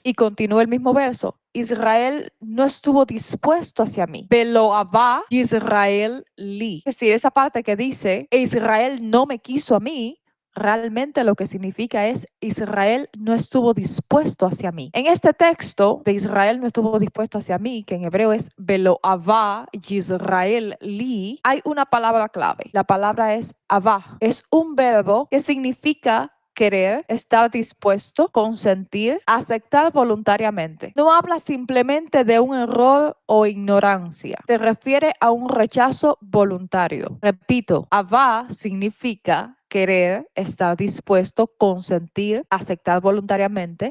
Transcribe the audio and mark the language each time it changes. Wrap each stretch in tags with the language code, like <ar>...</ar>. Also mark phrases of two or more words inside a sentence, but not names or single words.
<es>Y continúa el mismo verso. Israel no estuvo dispuesto hacia mí.</es> <he>ולא אבה ישראל לי.</he> <es>Es decir, esa parte que dice, Israel no me quiso a mí, realmente lo que significa es Israel no estuvo dispuesto hacia mí. En este texto de Israel no estuvo dispuesto hacia mí, que en hebreo es</es> <he>ולא אבה ישראל לי,</he> <es>hay una palabra clave. La palabra es avá. Es un verbo que significa querer, estar dispuesto, consentir, aceptar voluntariamente. No habla simplemente de un error o ignorancia. Se refiere a un rechazo voluntario. Repito, avá significa querer, estar dispuesto, consentir, aceptar voluntariamente.</es>